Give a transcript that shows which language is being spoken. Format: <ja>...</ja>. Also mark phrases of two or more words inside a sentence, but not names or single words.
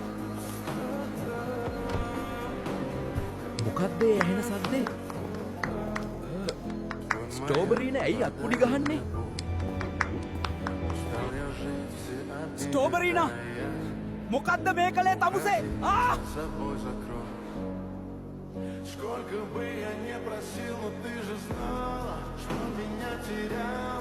<si>මොකද්ද ඒ ඇහෙන සද්දේ? ස්ට්‍රෝබරීනේ ඇයි අත්පුඩි ගහන්නේ? ස්ට්‍රෝබරීනා මොකද්ද මේ කලේ තමුසේ?</si> <ru>Сколько бы я не просил, но ты же знала, что меня терял.</ru>